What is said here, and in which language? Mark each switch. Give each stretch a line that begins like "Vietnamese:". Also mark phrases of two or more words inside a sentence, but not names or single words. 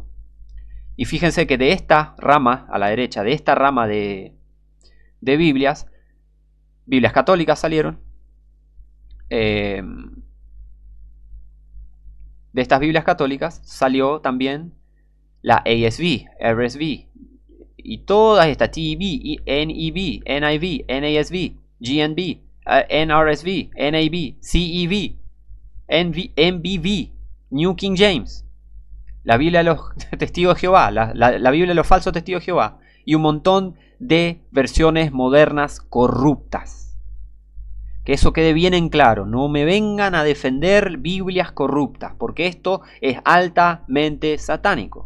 Spanish: Y fíjense que de esta rama, a la derecha, de esta rama de Biblias católicas salieron. De estas Biblias católicas salió también la ASV, RSV, y todas estas, TEV, NEV, NIV, NASV, GNB, NRSV, NAB, CEV, MBV, New King James, la Biblia de los testigos de Jehová, la Biblia de los falsos testigos de Jehová, y un montón de versiones modernas corruptas. Que eso quede bien en claro, no me vengan a defender Biblias corruptas, porque esto es altamente satánico.